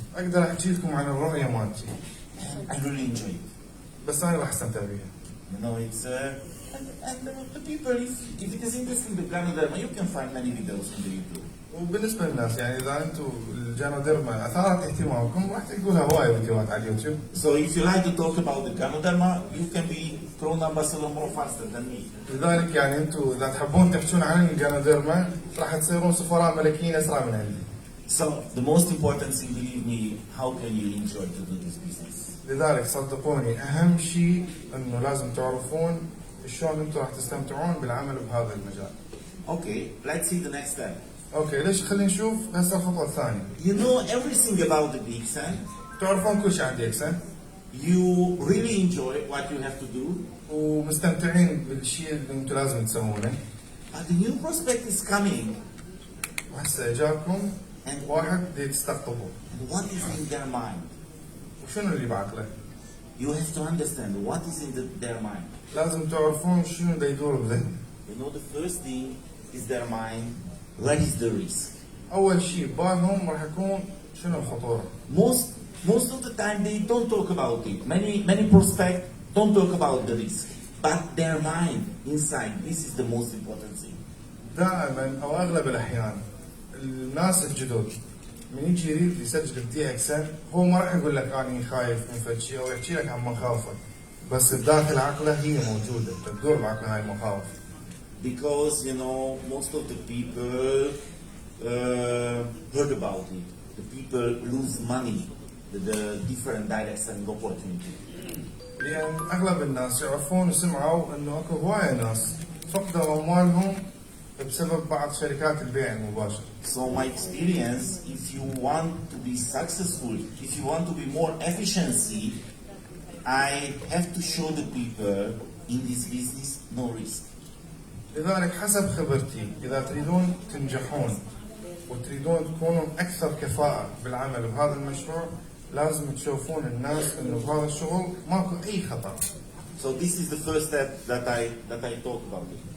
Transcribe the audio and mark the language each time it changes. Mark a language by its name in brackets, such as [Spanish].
[Arabic] أقدر أحكي لكم عن الرؤية مالتي. [English] I really enjoy it. [Arabic] بس انا راح استمتع بيها. [English] You know, it's and the people, if it is interesting the Ganoderma, you can find many videos on the YouTube. [Arabic] وبالنسبه للناس يعني اذا انتم الجانوديرما اثارت اهتمامكم راح تلقوا لها هوايه فيديوهات على اليوتيوب. [English] So if you like to talk about the Ganoderma, you can be thrown ambassador more faster than me. [Arabic] لذلك يعني انتم اذا تحبون تحكون عن الجانوديرما راح تصيرون سفراء ملكيين اسرع من عندي. [English] So the most important thing, believe me, how can you enjoy to do this business? [Arabic] لذلك صدقوني اهم شيء انه لازم تعرفون شلون انتم راح تستمتعون بالعمل بهذا المجال. [English] Okay, let's see the next step. [Arabic] اوكي ليش خلينا نشوف هسه الخطوه الثانيه. [English] You know everything about the Dixon. [Arabic] تعرفون كل شيء عن ديكسن [English] You really enjoy what you have to do. [Arabic] ومستمتعين بالشيء اللي انتم لازم تسوونه. [English] But the new prospect is coming. [Arabic] وهسه اجاكم واحد يستقطبه. [English] And what is in their mind? [Arabic] وشنو اللي بعقله؟ [English] You have to understand what is in their mind. [Arabic] لازم تعرفون شنو دا يدور بذهنه. [English] You know, the first thing is their mind. What is the risk? [Arabic] اول شيء ببالهم راح يكون شنو الخطوره. [English] Most of the time they don't talk about it. Many prospects don't talk about the risk, but their mind inside. This is the most important thing. [Arabic] دائما او اغلب الاحيان الناس الجدد من يجي يريد يسجل بدي اكسن هو ما راح يقول لك انا خايف من فد شيء او يحكي لك عن مخاوفه بس بداخل عقله هي موجوده تدور بعقله هاي المخاوف. [English] Because you know most of the people heard about it. The people lose money, the different directs and opportunity. [Arabic] لان اغلب الناس يعرفون وسمعوا انه اكو هوايه ناس فقدوا اموالهم بسبب بعض شركات البيع المباشر. [English] So my experience, if you want to be successful, if you want to be more efficiency, I have to show the people in this business no risk. [Arabic] لذلك حسب خبرتي اذا تريدون تنجحون وتريدون تكونون اكثر كفاءه بالعمل بهذا المشروع لازم تشوفون الناس انه بهذا الشغل ماكو اي خطر. [English] So this is the first step that I talk about it.